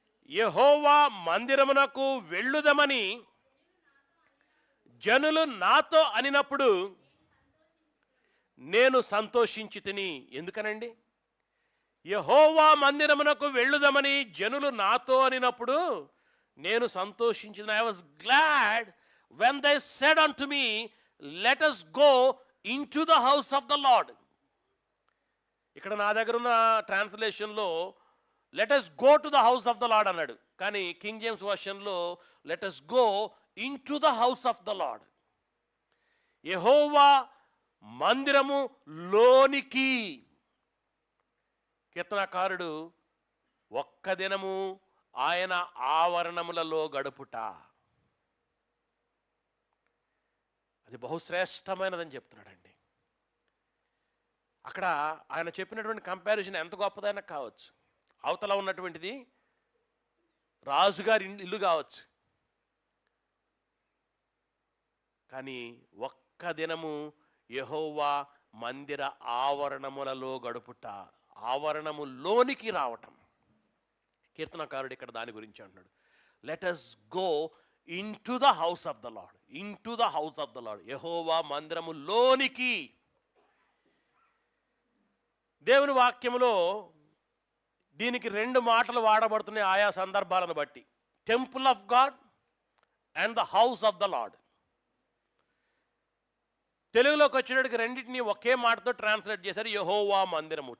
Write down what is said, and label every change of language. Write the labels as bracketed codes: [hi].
[te] యెహోవా మందిరమునకు వెళ్ళుదమని జనులు నాతో అనినప్పుడు నేను సంతోషించి తిని. ఎందుకనండి? యెహోవా మందిరమునకు వెళ్ళుదమని జనులు నాతో అనినప్పుడు నేను సంతోషించిన. [en] I was glad when they said unto me, let us go into the house of the Lord. [te] ఇక్కడ నా దగ్గర ఉన్న ట్రాన్స్లేషన్లో [en] let us go to the house of the Lord [te] అన్నాడు, కానీ king James వర్షన్లో [en] let us go into the house of the Lord. [te] యెహోవా మందిరము లోనికి. కీర్తనకారుడు ఒక్క దినము ఆయన ఆవరణములలో గడుపుట, అది బహుశ్రేష్టమైనదని చెప్తున్నాడండి. అక్కడ ఆయన చెప్పినటువంటి కంపారిజన్ ఎంత గొప్పదైనా కావచ్చు. అవతల ఉన్నటువంటిది రాజుగారి ఇల్లు కావచ్చు, కానీ ఒక్క దినము యెహోవా మందిర ఆవరణములలో గడుపుట, ఆవరణములోనికి రావటం. కీర్తనకారుడు ఇక్కడ దాని గురించి అంటున్నాడు. [en] Let us go into the house of the Lord, into the house of the Lord. [te] యెహోవా మందిరములోనికి. దేవుని వాక్యములో దీనికి 2 మాటలు వాడబడుతున్నాయి ఆయా సందర్భాలను బట్టి. [en] Temple of God and the house of the Lord. [te] తెలుగులోకి వచ్చేటప్పటికి రెండింటిని ఒకే మాటతో ట్రాన్స్లేట్ చేశారు, యెహోవా మందిరము.